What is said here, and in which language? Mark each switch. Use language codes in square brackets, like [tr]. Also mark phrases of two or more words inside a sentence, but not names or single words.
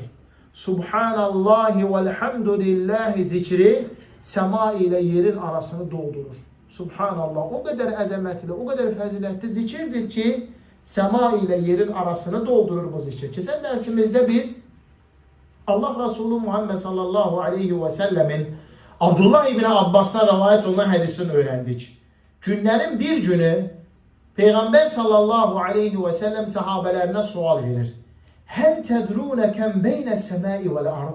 [ar] سبحان الله والحمد لله [az] zikri səma ilə yerin arasını doldurur. Subhanallah o qədər əzəmətli, o qədər fəzilətli zikirdir ki, səma ilə yerin arasını doldurur bu zikir. Keçən dərsimizdə biz Allah Resulü Muhammed [ar] صلى الله عليه وسلم [az] Abdullah ibn Abbas'tan rivayet olunan hədisini öyrəndik. Günlərin bir günü Peygamber [ar] صلى الله عليه وسلم [az] sahabelerine sual verir. [ar] هل تدرون كم بين السماء والأرض.